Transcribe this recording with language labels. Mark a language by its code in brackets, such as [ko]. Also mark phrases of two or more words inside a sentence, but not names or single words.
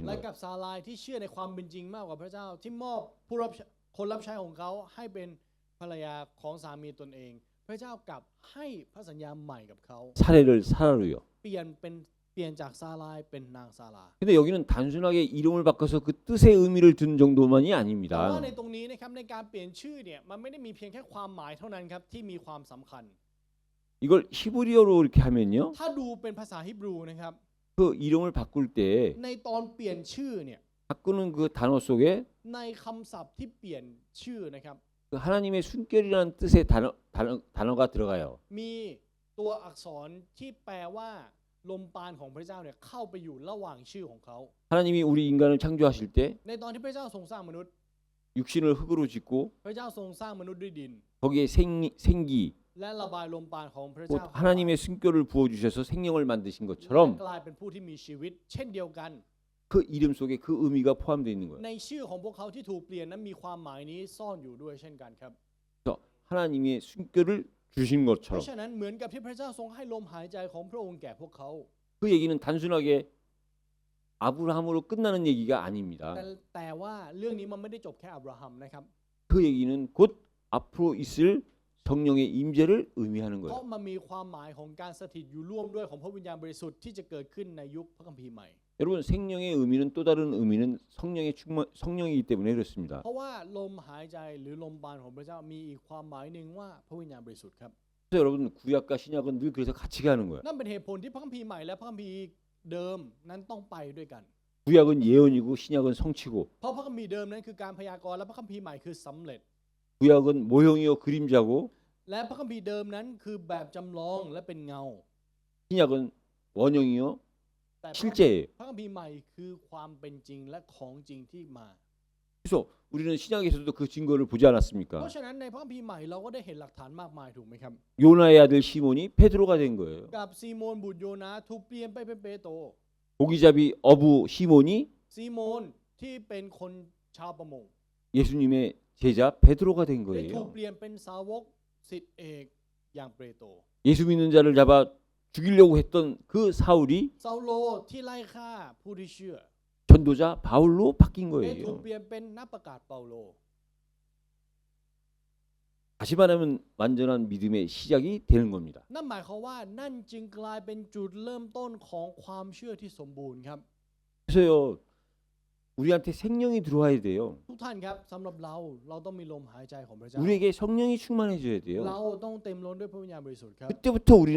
[th] และ [ko] 거예요. [th] กับซาลายที่เชื่อในความเป็นจริงมากกว่าพระเจ้าที่มอบผู้รับคนรับใช้ของเขาให้เป็นภรรยาของสามีตนเอง พระเจ้ากลับให้พระสัญญาใหม่กับเขา [ko] 사례를 사라로요. [th] เปลี่ยนจากซาลายเป็นนางซาลา [ko] 근데 여기는 단순하게 이름을 바꿔서 그 뜻의 의미를 둔 정도만이 [th] แต่ว่า [ko] 아닙니다. [th] ในตรงนี้นะครับในการเปลี่ยนชื่อเนี่ยมันไม่ได้มีเพียงแค่ความหมายเท่านั้นครับที่มีความสำคัญ [ko] 이걸 히브리어로 이렇게 하면요. [th] ถ้าดูเป็นภาษาฮิบรูนะครับ [ko] 그 이름을 바꿀 때 [th] ในตอนเปลี่ยนชื่อเนี่ย [ko] 바꾸는 그 단어 속에 [th] ในคำศัพท์ที่เปลี่ยนชื่อนะครับ [ko] 그 하나님의 숨결이라는 뜻의 단어가 들어가요. [th] มีตัวอักษรที่แปลว่าลมปราณของพระเจ้าเนี่ยเข้าไปอยู่ระหว่างชื่อของเขา [ko] 하나님이 우리 인간을 창조하실 때 [th] ในตอนที่พระเจ้าทรงสร้างมนุษย์ [ko] 육신을 흙으로 짓고 [th] พระเจ้าทรงสร้างมนุษย์ด้วยดิน [ko] 거기에 생기 [th] และระบายลมปราณของพระ [ko] 곧 [th] เจ้า [ko] 하나님의 숨결을 부어 주셔서 생명을 만드신 [th] และ [ko] 것처럼 [th] กลายเป็นผู้ที่มีชีวิต เช่นเดียวกัน [ko] 그 이름 속에 그 의미가 포함되어 있는 거예요. [th] ในชื่อของพวกเขาที่ถูกเปลี่ยนนั้นมีความหมายนี้ซ่อนอยู่ด้วยเช่นกันครับ [ko] 그래서 하나님의 숨결을 주신 [th] เพ [ko] 것처럼 [th] ราะฉะนั้นเหมือนกับที่พระเจ้าทรงให้ลมหายใจของพระองค์แก่พวกเขา [ko] 그 얘기는 단순하게 아브라함으로 끝나는 얘기가 아닙니다. [th] แต่ว่าเรื่องนี้มันไม่ได้จบแค่อับราฮัมนะครับ [ko] 그 얘기는 곧 앞으로 있을 성령의 임재를 의미하는 [th] เพราะ [ko] 거예요. [th] มันมีความหมายของการสถิตอยู่ร่วมด้วยของพระวิญญาณบริสุทธิ์ที่จะเกิดขึ้นในยุคพระคัมภีร์ใหม่ [ko] 여러분 생명의 의미는 또 다른 의미는 성령이기 때문에 그렇습니다. [th] เพราะว่าลมหายใจหรือลมปราณของพระเจ้ามีอีกความหมายหนึ่งว่าพระวิญญาณบริสุทธิ์ครับ [ko] 그래서 여러분 구약과 신약은 늘 그래서 같이 가는 거예요. [th] นั่นเป็นเหตุผลที่พระคัมภีร์ใหม่และพระคัมภีร์เดิมนั้นต้องไปด้วยกัน [ko] 구약은 예언이고 신약은 성취고 [th] เพราะพระคัมภีร์เดิมนั้นคือการพยากรณ์และพระคัมภีร์ใหม่คือสำเร็จ [ko] 구약은 모형이요 그림자고 [th] และพระคัมภีร์เดิมนั้นคือแบบจำลองและเป็นเงา [ko] 신약은 원형이요 [th] แต่พระ [ko] 실제예요. [th] พระคัมภีร์ใหม่คือความเป็นจริงและของจริงที่มา [ko] 그래서 우리는 신약에서도 그 증거를 보지 [th] เพ [ko] 않았습니까? [th] ราะฉะนั้นในพระคัมภีร์ใหม่เราก็ได้เห็นหลักฐานมากมายถูกไหมครับ [ko] 요나의 아들 시몬이 베드로가 된 거예요. [th] กับซีโมนบุตรโยนาถูกเปลี่ยนไปเป็นเปโตร [ko] 고기잡이 어부 시몬이 [th] ซีโมนที่เป็นคนชาวประมง [ko] 예수님의 제자 베드로가 된 [th] ได้ถูก [ko] 거예요. [th] เปลี่ยนเป็นสาวกศิษย์เอกอย่างเปโตร [ko] 예수 믿는 자를 잡아 죽이려고 했던 그 사울이 [th] ซาโลที่ไล่ฆ่าผู้ที่เชื่อ [ko] 전도자 바울로 바뀐 [th] ได้ถูก [ko] 거예요. [th] เปลี่ยนเป็นนักประกาศเปาโล [ko] 다시 말하면 완전한 믿음의 시작이 되는 겁니다. [th] นั่นหมายความว่านั่นจึงกลายเป็นจุดเริ่มต้นของความเชื่อที่สมบูรณ์ครับ [ko] 그래서요 우리한테 생명이 들어와야 돼요. [th] ทุกท่านครับสำหรับเราต้องมีลมหายใจของพระเจ้า [ko] 우리에게 성령이 충만해져야 [th] เรา [ko] 돼요. [th] ต้องเต็มล้นด้วยพระวิญญาณบริสุทธิ์ครับ [ko] 그때부터 우리는